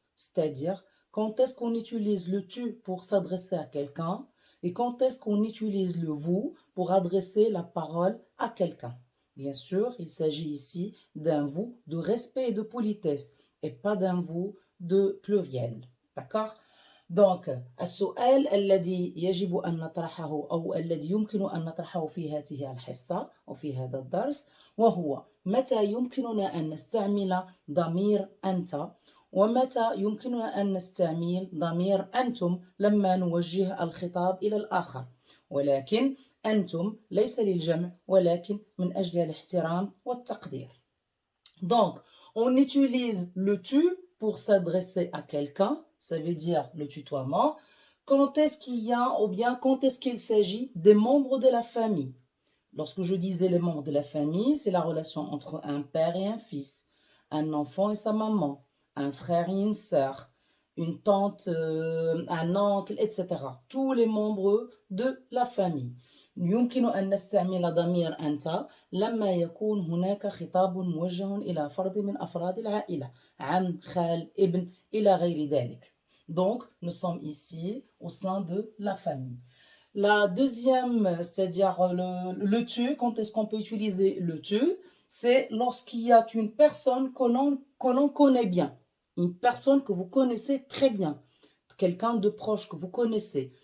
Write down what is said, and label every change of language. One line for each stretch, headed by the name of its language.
French: C'est-à-dire quand est-ce qu'on utilise le tu pour s'adresser à quelqu'un et quand est-ce qu'on utilise le vous pour adresser la parole à quelqu'un. Bien sûr, il s'agit ici d'un vous de respect et de politesse et pas d'un vous de pluriel. D'accord?
Arabic: دونك السؤال الذي يجب أن نطرحه أو الذي يمكن أن نطرحه في هذه الحصة أو في هذا الدرس وهو متى يمكننا أن نستعمل ضمير أنت ومتى يمكننا أن نستعمل ضمير أنتم لما نوجه الخطاب إلى الآخر ولكن أنتم ليس للجمع ولكن من أجل الاحترام والتقدير.
French: Donc, on utilise le tu pour s'adresser à quelqu'un, ça veut dire le tutoiement, quand est-ce qu'il y a ou bien quand est-ce qu'il s'agit des membres de la famille. Lorsque je disais les membres de la famille, c'est la relation entre un père et un fils, un enfant et sa maman, un frère et une sœur, une tante, un oncle, etc. Tous les membres de la famille.
Arabic: يمكن أن نستعمل ضمير أنت لما يكون هناك خطاب موجه إلى فرد من أفراد العائلة عم خال ابن إلى غير ذلك.
French: Donc, nous sommes ici au sein de la famille. La deuxième, c'est-à-dire le tu, quand est-ce qu'on peut utiliser le tu? C'est lorsqu'il y a une personne que l'on connaît bien, une personne que vous connaissez très bien, quelqu'un de proche que vous connaissez.